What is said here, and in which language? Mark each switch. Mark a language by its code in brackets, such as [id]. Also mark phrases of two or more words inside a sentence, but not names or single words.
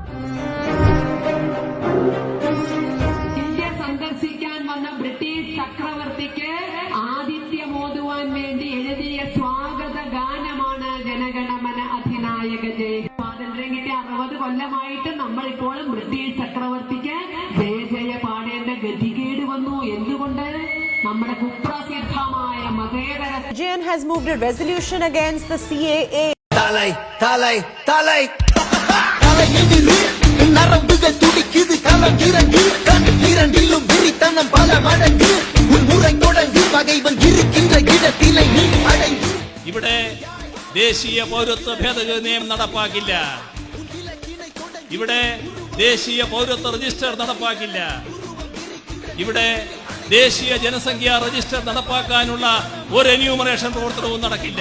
[ml] ഇന്ത്യ സന്ദർശിക്കാൻ വന്ന ബ്രിട്ടീഷ് ചക്രവർത്തിക്ക് ആതിഥ്യമോതുവാൻ വേണ്ടി എഴുതിയ സ്വാഗത ഗാനമാണ് ജനഗണമന അധിനായക ജയ. സ്വാതന്ത്ര്യം കിട്ടിയ 60 കൊല്ലമായിട്ട് നമ്മളിപ്പോഴും ബ്രിട്ടീഷ് ചക്രവർത്തിക്ക് ജയ ജയ പാടേണ്ട ഗതികേട് വന്നു. എന്തുകൊണ്ട്? നമ്മുടെ കുപ്രസിദ്ധമായ മതേതര. [en] Jain has moved a resolution against the CAA. [ta] தலை, தலை, தலை. தலை எந்திரு, நரம்புகள் துடிக்குது, களம் இறங்கு, கண் இரண்டிலும் விரித்தனம் பல மடங்கு, உன் முறை தொடங்கு, பகைவன் இருக்கின்ற இடத்திலே நீ அடைந்து. [ml] ഇവിടെ ദേശീയ പൗരത്വ ഭേദഗതി നിയമം നടപ്പാക്കില്ല. ഇവിടെ ദേശീയ പൗരത്വ രജിസ്റ്റർ നടപ്പാക്കില്ല. ഇവിടെ ദേശീയ ജനസംഖ്യാ രജിസ്റ്റർ നടപ്പാക്കാനുള്ള ഒരു എന്യൂമറേഷൻ പ്രവർത്തനവും നടക്കില്ല.